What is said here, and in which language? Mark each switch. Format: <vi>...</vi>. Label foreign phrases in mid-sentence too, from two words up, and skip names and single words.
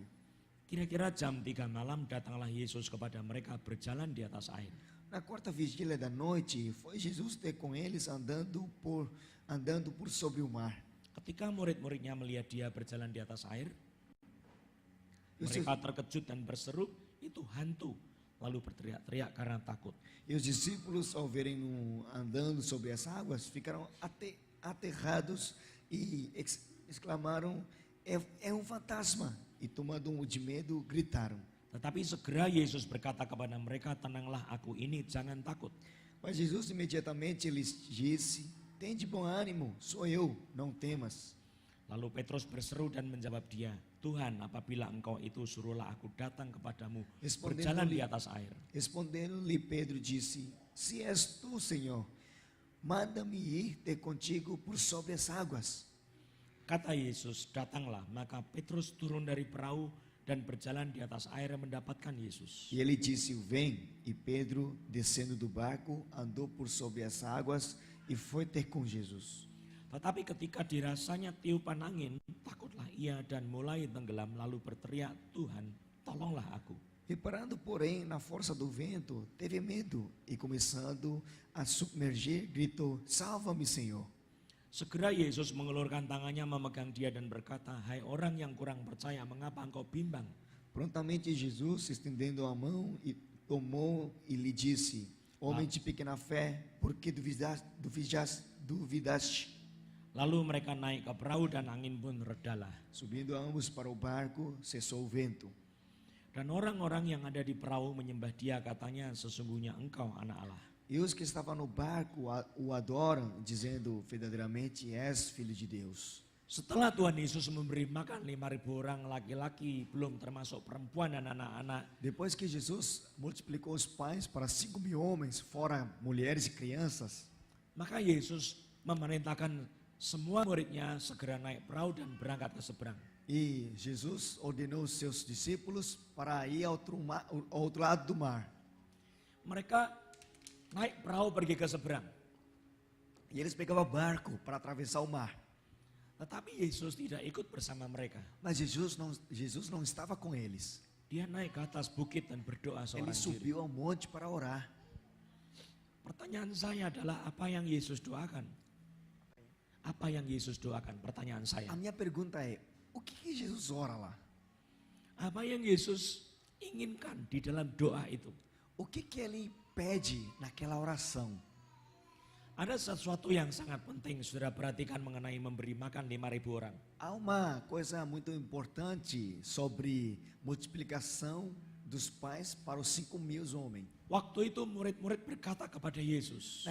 <id>Kira-kira jam 3 malam datanglah Yesus kepada mereka berjalan di atas air.</id> <pt>Na quarta vigília da noite, foi Jesus ter com eles andando por sobre o mar.</pt> <id>Ketika murid-muridnya melihat dia berjalan di atas air,</id> <pt>E os,</pt> <id>mereka terkejut dan berseru, itu hantu. Lalu berteriak-teriak karena takut.</id> <pt>e os discípulos, ao verem andando sobre as águas, ficaram aterrados e exclamaram, é um fantasma. E tomando de medo, gritaram.</pt> <id>Tetapi segera Yesus berkata kepada mereka, tenanglah, aku ini, jangan takut.</id> <pt>Mas Jesus imediatamente lhes disse, tende bom ânimo, sou eu, não temas.</pt> <id>Lalu Petrus berseru dan menjawab dia, Tuhan, apabila engkau itu, suruhlah aku datang kepadamu berjalan di atas air.</id> <pt>Respondendo-lhe Pedro disse, se és tu, Senhor, manda-me ir ter contigo por sobre as águas.</pt> <id>Kata Yesus, datanglah. Maka Petrus turun dari perahu dan berjalan di atas air mendapatkan Yesus.</id> <pt>E ele disse, vem. E Pedro, descendo do barco, andou por sobre as águas e foi ter com Jesus.</pt> <id>Tetapi ketika dirasanya tiupan angin, takutlah ia dan mulai tenggelam lalu berteriak, Tuhan, tolonglah aku.</id> <pt>Reparando, porém, na força do vento, teve medo e começando a submergir, gritou, salva-me, Senhor.</pt> <id>Segera Yesus mengulurkan tangannya memegang dia dan berkata, hai orang yang kurang percaya, mengapa engkau bimbang?</id> <pt>Prontamente Jesus, estendendo a mão, e tomou e lhe disse, homem de pequena fé, por que duvidaste?</pt> <id>Lalu mereka naik ke perahu dan angin pun redalah.</id> <pt>Subindo ambos para o barco, cessou o vento.</pt> <id>Dan orang-orang yang ada di perahu menyembah dia, katanya, sesungguhnya engkau anak Allah.</id> <pt>E os que estavam no barco o adoram, dizendo, verdadeiramente és filho de Deus.</pt> <id>Setelah Tuhan Yesus memberi makan 5.000 orang laki-laki, belum termasuk perempuan dan anak-anak,</id> <pt>Depois que Jesus multiplicou os pães para 5.000 homens, fora mulheres e crianças,</pt> <id>maka Yesus memerintahkan semua muridnya segera naik perahu dan berangkat ke seberang.</id> <pt>e Jesus ordenou os seus discípulos para ir ao outro lado do mar.</pt> <id>Mereka naik perahu pergi ke seberang.</id> <pt>E eles pegavam barco para atravessar o mar.</pt> <id>Tetapi Yesus tidak ikut bersama mereka.</id> <pt>Mas Jesus não estava com eles.</pt> <id>Dia naik ke atas bukit dan berdoa</id> <pt>Ele</pt> <id>seorang diri.</id> <pt>subiu ao monte para orar.</pt> <id>Pertanyaan saya adalah apa yang Yesus doakan? Apa yang Yesus doakan? Pertanyaan saya.</id> <pt>A minha pergunta é, o que Jesus ora lá?</pt> <id>Apa yang Yesus inginkan di dalam doa itu?</id> <pt>O que ele pede naquela oração?</pt> <id>Ada sesuatu yang sangat penting, saudara perhatikan mengenai memberi makan 5.000 orang.</id> <pt>Há uma coisa muito importante sobre multiplicação dos pães para os 5.000 homens.</pt> <id>Waktu itu murid-murid berkata kepada Yesus,</id>